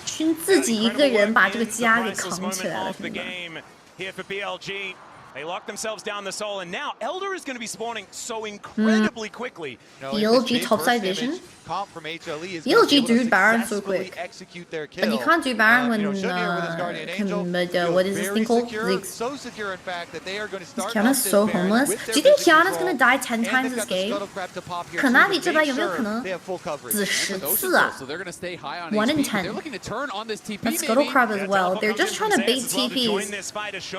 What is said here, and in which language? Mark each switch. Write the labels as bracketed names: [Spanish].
[Chinese] 熏自己一个人把这个家给扛起来了，兄弟们。 [English] Here for BLG. They lock themselves down the soul, and now Elder is going to be spawning so incredibly quickly. BLG topside vision. BLG do Baron so quick. But you can't do Baron when what is this thing called? Kiana's so homeless. Do you think Kiana's gonna die 10 times this game? [Chinese] Kanavi 这边有没有可能死10次啊 ？ [English] 1 in 10. That's Scuttle Crab as well. They're just trying to bait TPs.